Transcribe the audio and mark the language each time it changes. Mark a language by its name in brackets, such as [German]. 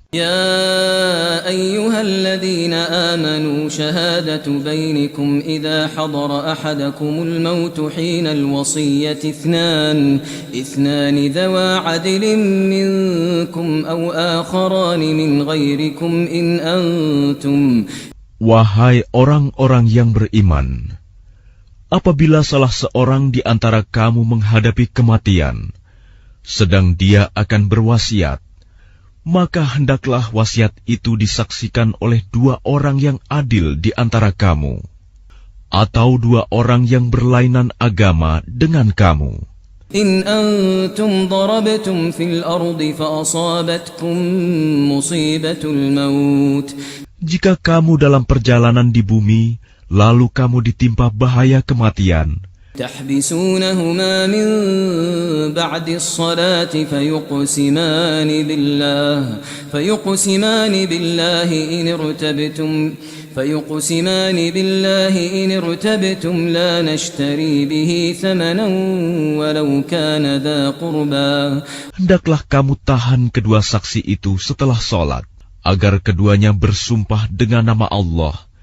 [Arabic] يا أيها الذين آمنوا شهادة بينكم إذا حضر أحدكم الموت حين الوصية اثنان ذوى عدل منكم أو آخران من غيركم إن أنتم. [Indonesian] Wahai orang-orang yang beriman, apabila salah seorang di antara kamu menghadapi kematian, sedang dia akan berwasiat, maka hendaklah wasiat itu disaksikan oleh dua orang yang adil di antara kamu, atau dua orang yang berlainan agama dengan kamu. [Arabic] In antum darabtum fil ardi fa asabatkum musibatul maut. [Indonesian] Jika kamu dalam perjalanan di bumi, lalu kamu ditimpa bahaya kematian, [Arabic] تحبسونهما من بعد الصلاة فيقسمان بالله إن ارتبتم لا نشتري به ثمنا ولو كان ذا قربى. [Indonesian] Hendaklah kamu tahan kedua saksi itu setelah sholat, agar keduanya bersumpah dengan nama Allah.